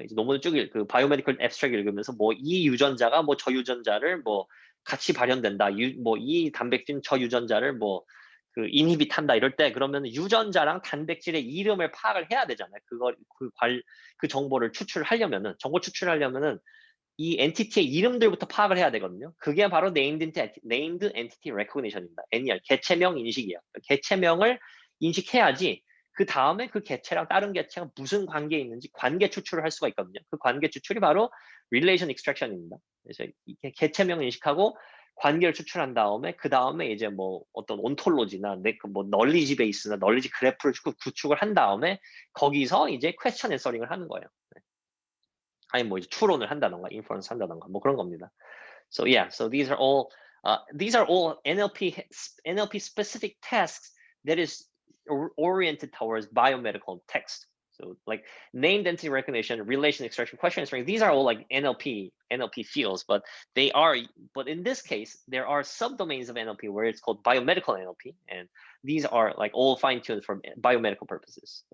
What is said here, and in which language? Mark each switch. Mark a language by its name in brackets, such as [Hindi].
[Korean] 이제 논문을 쭉 그 biomedical abstract 읽으면서 뭐 이 유전자가 뭐 저 유전자를 뭐 같이 발현된다. 뭐 이 단백질 저 유전자를 뭐 그 인히빗 한다 이럴 때 그러면 유전자랑 단백질의 이름을 파악을 해야 되잖아요. 그 정보를 정보 추출하려면은 이 엔티티의 이름들부터 파악을 해야 되거든요. 그게 바로 named entity recognition입니다. NER, 개체명 인식이에요. 개체명을 인식해야지 그 다음에 그 개체랑 다른 개체가 무슨 관계에 있는지 관계 추출을 할 수가 있거든요. 그 관계 추출이 바로 relation extraction입니다. 그래서 개체명 인식하고 관계를 추출한 다음에 그 다음에 이제 뭐 어떤 온톨로지나 뭐 널리지 베이스나 널리지 그래프를 구축을 한 다음에 거기서 이제 question answering을 하는 거예요. 아니 뭐 이제 추론을 한다던가 inference 한다던가 뭐 그런 겁니다. [English] So yeah, so these are all NLP specific tasks that is oriented towards biomedical text. So like named entity recognition, relation extraction, question answering, these are all like NLP fields, but in this case, there are subdomains of NLP where it's called biomedical NLP, and these are like all fine-tuned for biomedical purposes.